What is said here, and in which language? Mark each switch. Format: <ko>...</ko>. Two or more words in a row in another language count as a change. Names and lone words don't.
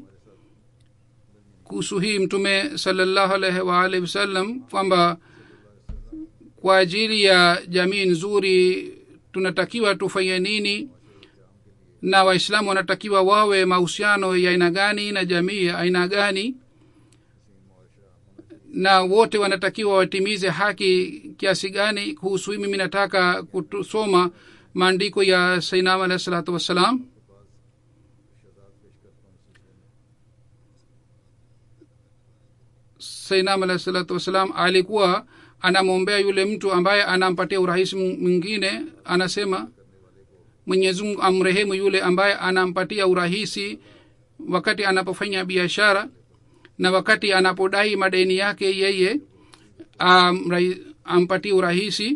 <sw>Kuhusu hii Mtume</sw> <ar>صلى الله عليه وآله وسلم</ar> <sw>kwamba kwa ajili ya jamii nzuri tunatakiwa tufanye nini, na Waislamu wanatakiwa wawe mahusiano ya aina gani na jamii ya aina gani, na wote wanatakiwa watimize haki kiasi gani. Kuhusu hii mimi nataka kusoma maandiko ya Sayyidina</sw> <ar>عليه الصلاة والسلام.</ar> <sw>Sayyidina</sw> <ar>عليه الصلاة والسلام</ar> <sw>alikuwa anamwombea yule mtu ambaye anampatia urahisi mwingine. Anasema Mwenyezi Mungu amrehemu yule ambaye anampatia urahisi wakati anapofanya biashara, na wakati anapodai madeni yake yeye ampatie urahisi.</sw>